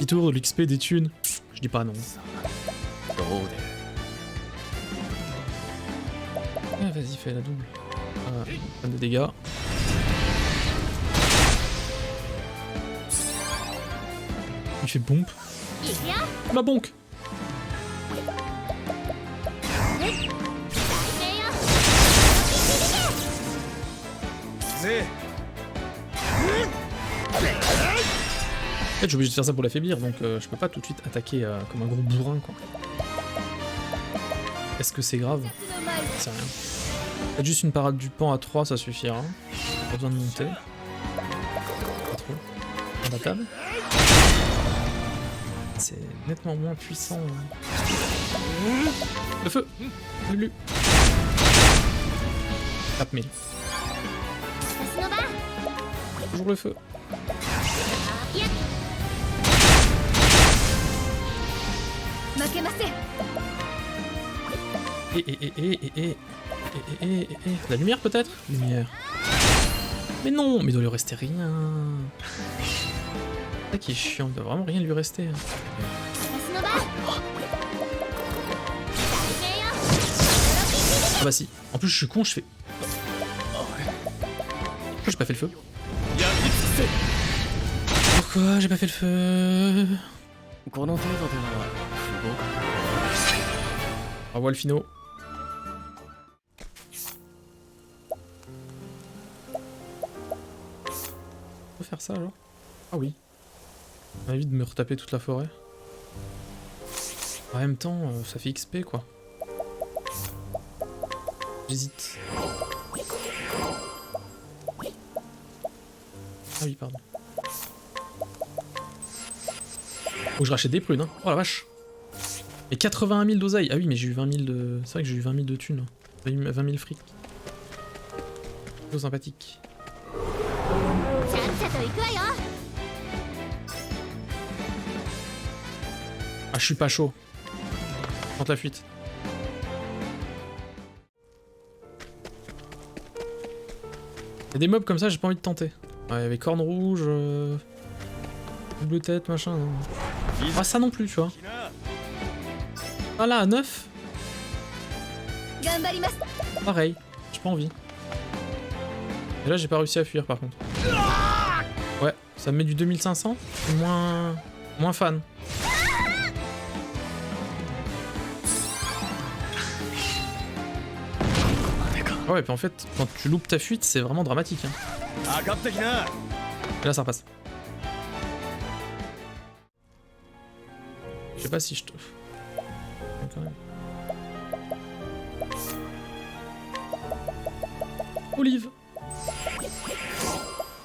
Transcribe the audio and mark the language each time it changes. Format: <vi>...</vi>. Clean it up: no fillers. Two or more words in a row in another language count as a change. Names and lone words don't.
<fr>Petit tour de l'XP des thunes. Je dis pas non.</fr> <ja>どうで</ja> <fr>Ah, vas-y, fais la double. Plein de dégâts. Il fait bombe.</fr> <ja>いくよ</ja> <fr>La bonk.</fr> <ja>大変よぜ</ja> <fr>En fait, je suis obligé de faire ça pour l'affaiblir, donc je peux pas tout de suite attaquer comme un gros bourrin, quoi. Est-ce que c'est grave?</fr> <ja>の舞</ja> <fr>C'est rien. Faites juste une parade du pan à 3, ça suffira. Pas besoin de monter. Pas trop. Imbattable. C'est nettement moins puissant. Le feu! Lulu! 4000.</fr> <ja>私の番</ja> <fr>Toujours le feu.</fr> <ja>いや負けません</ja> <fr>La lumière peut-être? Lumière. Mais non, mais il doit lui rester rien. C'est ça qui est chiant, il doit vraiment rien lui rester. 私の番大変よ Ah bah si. En plus je suis con, je fais... Pourquoi j'ai pas fait le feu?</fr> <ja>焼き尽くせ</ja> <fr>Pourquoi j'ai pas fait le feu?</fr> <ja>この程度では不合格</ja> <fr>Au revoir le finot. On peut faire ça alors? Ah oui. Ça m'évite de me retaper toute la forêt. En même temps, ça fait XP quoi. J'hésite. Ah oui, pardon. Faut que je rachète des prunes, hein. Oh la vache. Et 81 000 d'oseille. Ah oui, mais j'ai eu 20 000 de... C'est vrai que j'ai eu 20 000 de thunes. 20 000 fric. Plutôt sympathique.</fr> <ja>ちゃっちゃと行くわよ</ja> <fr>Ah, je suis pas chaud. Tente la fuite. Y'a des mobs comme ça, j'ai pas envie de tenter. Ouais, y'avait corne rouge, double tête, machin. Non. Ah, ça non plus, tu vois. Ah là, à 9,</fr> <ja>頑張ります</ja> <fr>pareil. J'ai pas envie. Et là, j'ai pas réussi à fuir par contre. Ouais, ça me met du 2500. Je suis moins fan. Ah ouais, puis en fait, quand tu loupes ta fuite, c'est vraiment dramatique. Hein.</fr> <ja>上がってきな</ja> <fr>Et là, ça repasse. Je sais pas si je te... Quand même. Olive.</fr>